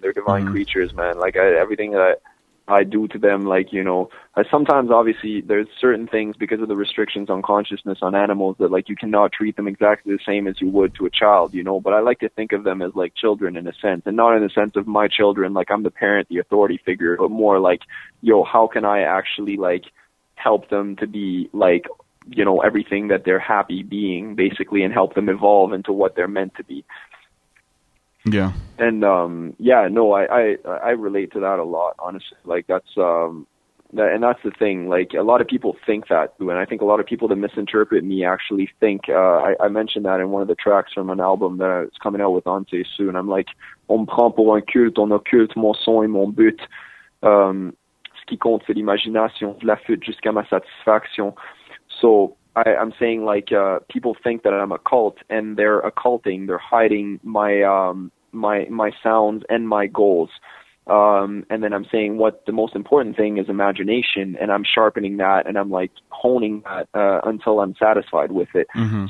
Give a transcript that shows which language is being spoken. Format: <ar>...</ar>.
<en>They're divine creatures, man. Like, everything that I do to them, sometimes obviously there's certain things because of the restrictions on consciousness on animals that you cannot treat them exactly the same as you would to a child, but I like to think of them as like children in a sense, and not in the sense of my children, like I'm the parent, the authority figure, but more like, how can I actually help them to be everything that they're happy being basically, and help them evolve into what they're meant to be. Yeah. And I relate to that a lot, honestly. That's that's the thing. A lot of people think that too, and I think a lot of people that misinterpret me actually think. I mentioned that in one of the tracks from an album that's coming out with Antony soon. I'm like,</en> <fr>on me prend pour un culte, on occulte mon son et mon but. Ce qui compte c'est l'imagination, je l'affûte jusqu'à ma satisfaction.</fr> <en>So I'm saying people think that I'm a cult, and they're occulting, they're hiding my sounds and my goals. And then I'm saying what the most important thing is imagination, and I'm sharpening that, and I'm honing that until I'm satisfied with it. Mm-hmm.</en>